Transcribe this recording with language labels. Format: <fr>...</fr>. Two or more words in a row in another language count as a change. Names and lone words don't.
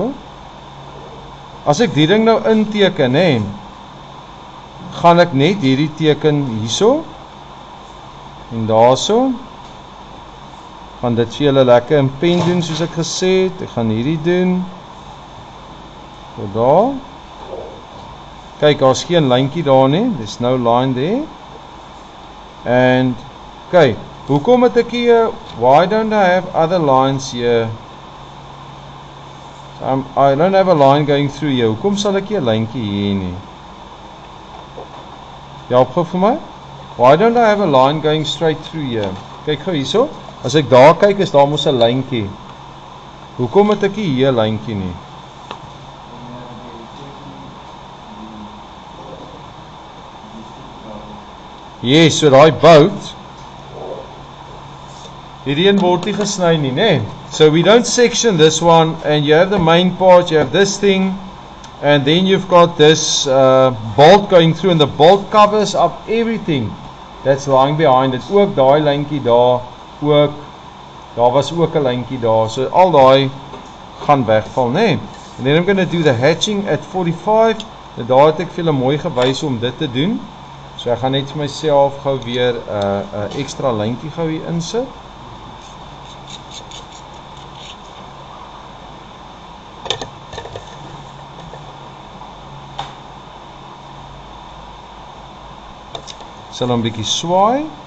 <af>As ek die ding nou inteken, hè, gaan ek net hierdie teken hierso en daarso. Gaan dit vir julle lekker in pen doen soos ek gesê het. Ek gaan hierdie doen. So daar. Kyk, daar's geen lyntjie daar nie.</af> <en>There's no line there. And okay,</en> <af>hoekom het ek hier,</af> <en>why don't I have other lines here? So I don't have a line going through here.</en> <af>Hoekom sal ek hier 'n lyntjie hier nie? Ja, opgou vir my.</af> <en>Why don't I have a line going straight through here?</en> <af>Kyk gou hierso. As ek daar kyk, is daar mos 'n lyntjie. Hoekom het ek hier 'n lyntjie nie? Yes, so daai bout hierdie een word nie gesny nie, né?</af> <en>So we don't section this one, and you have the main part, you have this thing, and then you've got this bolt going through, and the bolt covers up everything that's lying behind it.</en> <af>Ook daai lyntjie daar, ook daar was ook 'n lyntjie daar. So al daai gaan wegval, né?</af> <en>And then I'm going to do the hatching at 45.</en> <af>En daar het ek vir julle mooi gewys om dit te doen. So ek gaan net vir myself gou weer 'n ekstra lyntjie gou hier insit. Sal hom 'n bietjie swaai.</af>